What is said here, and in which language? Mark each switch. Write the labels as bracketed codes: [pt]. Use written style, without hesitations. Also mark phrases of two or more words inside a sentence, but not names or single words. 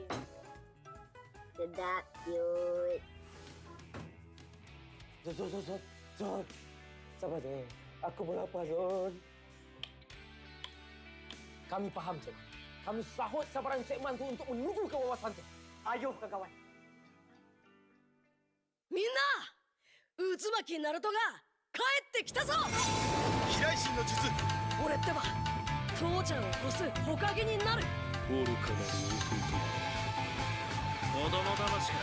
[ms] Sedap, cute. Zon. Sabar, Zon. Aku pun lapar, Zon. Kami faham, Cik. Kami sahut sabaran Cik Man tu untuk menuju ke wawasan tu. Ayuh, kawan. [ja] みんな渦巻きナルトが帰ってきたぞ飛来神の術俺ってば父ちゃんを越す火影になる愚かなる弟子供騙しか